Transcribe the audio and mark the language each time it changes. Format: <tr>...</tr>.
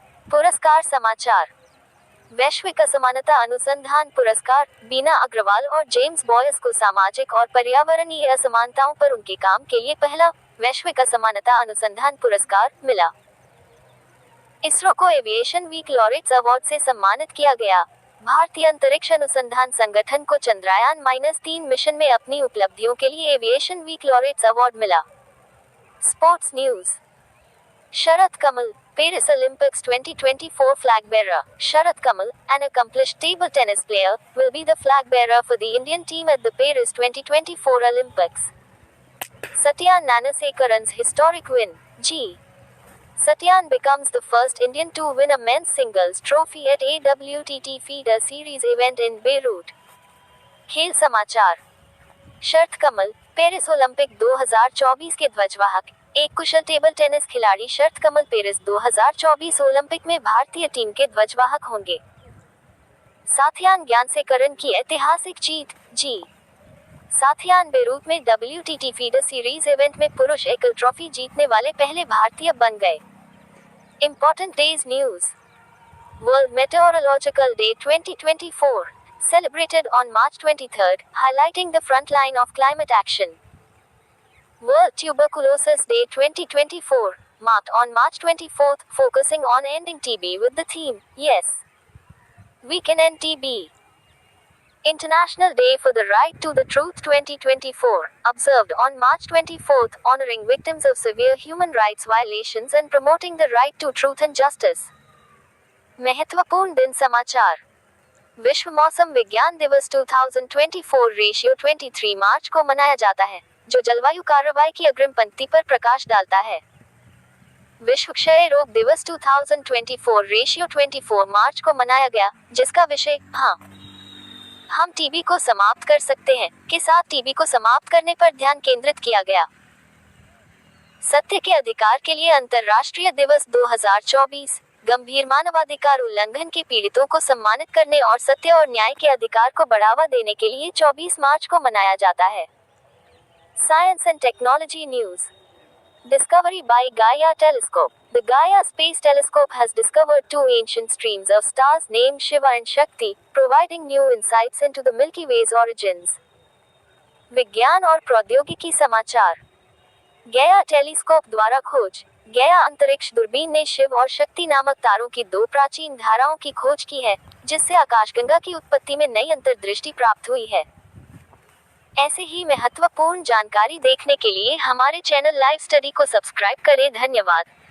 <hi>पुरस्कार समाचार। वैश्विक असमानता अनुसंधान पुरस्कार। बीना अग्रवाल और जेम्स बॉयस को सामाजिक और पर्यावरणीय असमानताओं पर उनके काम के लिए पहला वैश्विक असमानता अनुसंधान पुरस्कार मिला। इसरो को एविएशन वीक लॉरेट्स अवार्ड से सम्मानित किया गया। भारतीय अंतरिक्ष अनुसंधान संगठन को चंद्रयान-3 मिशन में अपनी उपलब्धियों के लिए एविएशन वीक लॉरेट्स अवार्ड मिला।</hi> <en>Sports news.</en> <hi>Sharad Kamal,</hi> <en>Paris Olympics 2024 flag bearer, Sharat Kamal, an accomplished table tennis player, will be the flag bearer for the Indian team at the Paris 2024 Olympics. Satyan Nanasekaran's historic win. G. Satyan becomes the first Indian to win a men's singles trophy at AWTT FIDE Series event in Beirut.</en> <hi>खेल समाचार। Sharath Kamal, Paris Olympic 2024 के ध्वजवाहक। एक कुशल table tennis खिलाड़ी Sharath Kamal Paris 2024 Olympic में भारतीय team के ध्वजवाहक होंगे। साथियान ज्ञानसेकरन की ऐतिहासिक जीत। जी। साथियान बेरूत में WTT FIDE सीरीज इवेंट में पुरुष एकल ट्रॉफी जीतने वाले पहले भारतीय बन गए।</hi> <en>Important Days News. World Meteorological Day 2024, celebrated on March 23, highlighting the front line of climate action. World Tuberculosis Day 2024, marked on March 24, focusing on ending TB with the theme, Yes, We Can End TB. International Day for the Right to the Truth 2024, observed on March 24, honoring victims of severe human rights violations and promoting the right to truth and justice.</en> <hi>महत्वपूर्ण दिन समाचार। विश्व मौसम विज्ञान दिवस 2024 ratio 23 मार्च को मनाया जाता है, जो जलवायु कार्रवाई की अग्रिम पंक्ति पर प्रकाश डालता है। विश्व क्षय रोग दिवस 2024 रेशियो 24 मार्च को मनाया गया, जिसका विषय हाँ, हम टीबी को समाप्त कर सकते हैं के साथ टीबी को समाप्त करने पर ध्यान केंद्रित किया गया। सत्य के अधिकार के लिए अंतर्राष्ट्रीय दिवस 2024, गंभीर मानवाधिकार उल्लंघन के पीड़ितों को सम्मानित करने और सत्य और न्याय के अधिकार को बढ़ावा देने के लिए 24 मार्च को मनाया जाता है।</hi> <en>Science and technology news. Discovery by Gaia Telescope. The Gaia Space Telescope has discovered two ancient streams of stars named Shiva and Shakti, providing new insights into the Milky Way's origins.</en> <hi>विज्ञान और प्रौद्योगिकी समाचार। गया telescope द्वारा खोज। गया अंतरिक्ष दूरबीन ने शिव और शक्ति नामक तारों की दो प्राचीन धाराओं की खोज की है, जिससे आकाशगंगा की उत्पत्ति में नई अंतर्दृष्टि प्राप्त हुई है। ऐसे ही महत्वपूर्ण जानकारी देखने के लिए हमारे चैनल लाइव स्टडी को सब्सक्राइब करें। धन्यवाद।</hi>